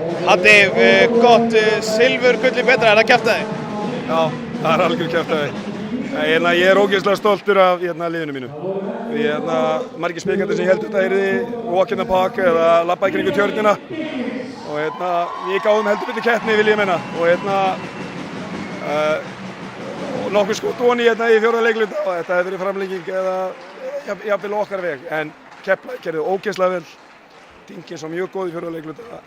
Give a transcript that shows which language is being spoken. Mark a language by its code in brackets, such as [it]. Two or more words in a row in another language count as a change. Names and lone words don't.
[is] Addi, gott, silfur, gulli betra, það kjaftaði? Já, það algjör kjaftaði. Ég ógeðslega stoltur af liðinu mínu. Margir spekendur sem héldu þetta yrði [en] walk in the park [is] eða labba í kringum tjörnina. Og við gáðum heldur betur keppni, vil ég meina. Og nokkuð skot ofan í fjórða leikluta. Þetta hefði verið framlenging eða jafnvel okkar veg. En Keflavík gerði ógeðslega vel. Dingins var mjög góð í fjórða leikluta.